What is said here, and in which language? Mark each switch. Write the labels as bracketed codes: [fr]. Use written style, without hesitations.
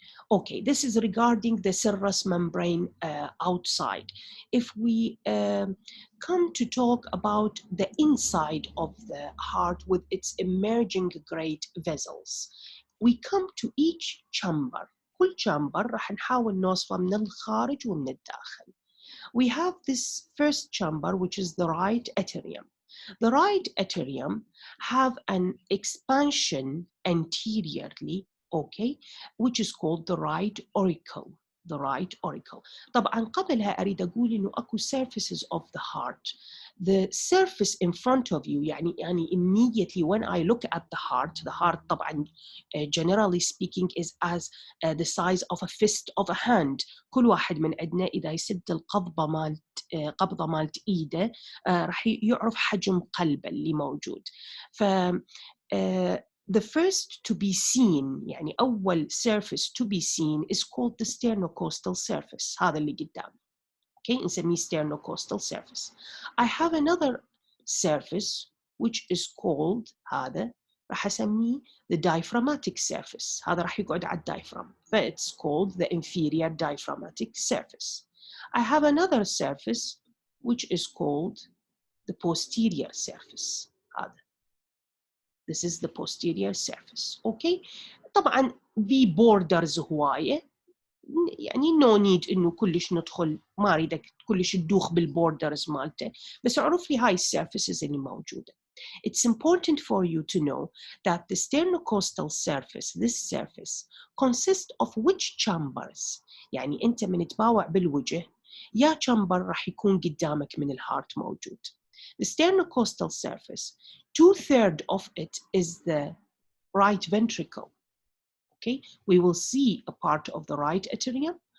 [en] Okay, this is regarding the serous membrane outside. If we come to talk about the inside of the heart with its emerging great vessels, we come to each chamber. [ar] كل chamber راح نحاول نوصفه من الخارج ومن الداخل. [en] We have this first chamber, which is the right atrium. The right atrium have an expansion anteriorly, okay, which is called the right auricle. the right auricle. [ar] طبعا قبلها أريد أقول إنه أكو [en] surfaces of the heart. The surface in front of you يعني immediately when I look at the heart طبعا generally speaking is as the size of a fist of a hand. [ar] كل واحد من عندنا إذا يسد القبضة مالت إيده راح يعرف حجم قلبه اللي موجود. [en] ف the first to be seen [ar] يعني أول [en] surface to be seen is called the sternocostal surface. [ar] هذا اللي قدام. [en] Okay, [ar] نسميه [en] sternocostal surface. I have another surface which is called [ar] هذا راح أسميه [en] the diaphragmatic surface. [ar] هذا راح يقعد على diaphragm. [en] It's called the inferior diaphragmatic surface. I have another surface which is called the posterior surface. هذا. This is the posterior surface. Okay. [ar] طبعا في borders هواية. يعني [en] no need [ar] إنه كلش ندخل ما أريدك كلش تدوخ بالبوردرز مالته بس اعرف لي هاي السيرفيسز اللي موجودة. [en] It's important for you to know that the sternocostal surface, this surface, consists of which chambers. [ar] يعني أنت من تباوع بالوجه يا chamber راح يكون قدامك من الهارت موجود. [en] The sternocostal surface, 2/3 of it is the right ventricle. Okay, we will see a part of the right atrium.